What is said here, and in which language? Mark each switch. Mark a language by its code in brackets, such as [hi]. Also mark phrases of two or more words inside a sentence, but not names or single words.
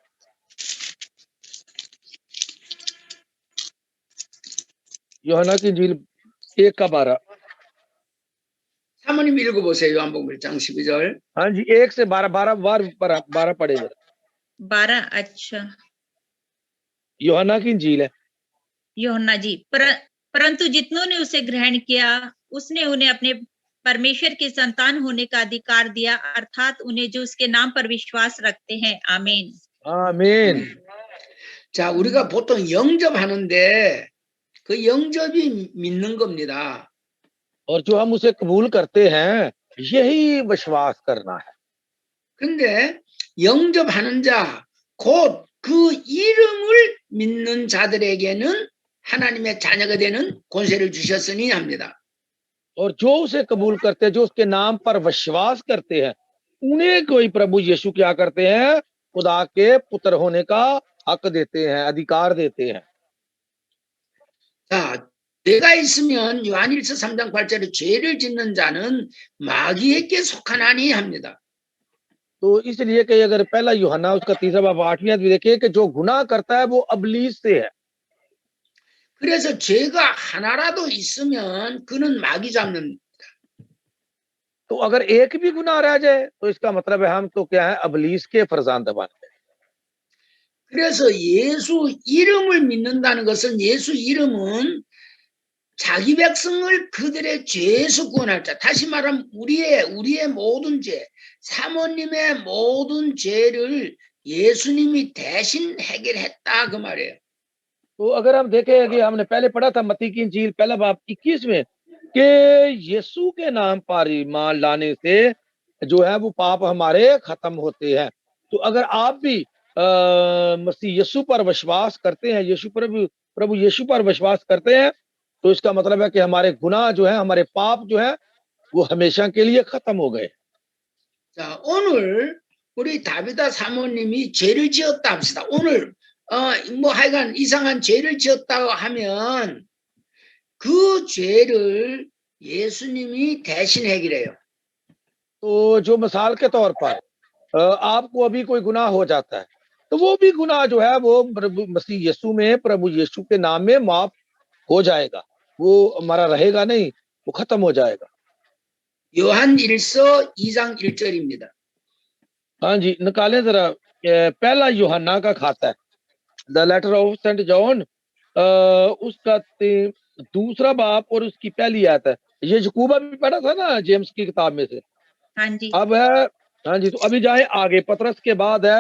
[hi] यूहन्ना की अंजील 1 का 12। [ko] 사모님 읽어보세요. 요한복음 1장 12절. [hi] हाँ जी, 1 से 12 पढ़े जरा। 12 अच्छा यूहन्ना की अंजील है। यूहन्ना जी परंतु जितनों ने उसे ग्रहण किया उसने उन्हें अपने परमेश्वर के संतान होने का अधिकार दिया, अर्थात उन्हें जो उसके नाम पर विश्वास रखते हैं। आमीन। आमीन। [ko] 자, 우리가 보통 영접하는데 그 영접이 믿는 겁니다. [hi] और जो हम उसे कबूल करते हैं यही विश्वास करना है। [ko] 근데 영접하는 자, 곧 그 이름을 믿는 자들에게는 하나님의 자녀가 되는 권세를 주셨으니 합니다. [hi] और जो उसे कबूल करते हैं, जो उसके नाम पर विश्वास करते हैं, उन्हें कोई प्रभु यीशु क्या करते हैं? खुदा के पुत्र होने का हक देते हैं, अधिकार देते हैं। [ko] 자, 죄가 있으면 요한일서 3장 8절에 죄를 짓는 자는 마귀에게 속하나니 합니다. [hi] तो इसलिए कि अगर पहला यूहन्ना उसका 3रा बाब 8वीं आयत देखिए कि जो गुनाह करता है वो अबलीस से है। [ko] 그래서 죄가 하나라도 있으면 그는 마귀 잡는. [hi] तो अगर एक भी गुनाह रह जाए तो इसका मतलब है हम तो क्या है? अबलीस के फरजांद बन गए। [ko] 그래서 예수 이름을 믿는다는 것은 예수 이름은 자기 백성을 그들의 죄에서 구원할 자. 다시 말하면 우리의 모든 죄, 사모님의 모든 죄를 예수님이 대신 해결했다 그 말이에요. [hi] तो अगर हम देखें कि हमने पहले पढ़ा था मत्ती की इंजील पहला बाब 21 में कि यीशु के नाम पर ईमान लाने से जो है वो पाप हमारे खत्म होते हैं। तो अगर आप भी मसीह यीशु पर विश्वास करते हैं, प्रभु यीशु पर विश्वास करते हैं, तो इसका मतलब है कि हमारे गुनाह जो है, हमारे पाप जो है वो हमेशा के लिए खत्म हो गए। [ko] 자, 오늘 우리 다비다 사모님이 죄를 지었다 합시다. 오늘 뭐 하여간 이상한 죄를 지었다고 하면 그 죄를 예수님이 대신 해결해요. [hi] तो जो मिसाल के तौर पर आपको अभी कोई गुनाह हो जाता है, तो वो भी गुनाह जो है वो प्रभु मसीह यीशु में, प्रभु यीशु के नाम में माफ हो जाएगा। वो हमारा रहेगा नहीं, वो खत्म हो जाएगा। [ko] 요한 1서 2장 1절입니다. [hi] हाँ जी, निकालें जरा पहला यूहन्ना का खाता है, [en] The Letter of Saint John, [hi] उसका दूसरा बाप और उसकी पहली आयत है। ये यकूबा भी पढ़ा था ना जेम्स की किताब में से। हाँ जी अब है, हाँ जी, तो अभी जाए आगे, पतरस के बाद है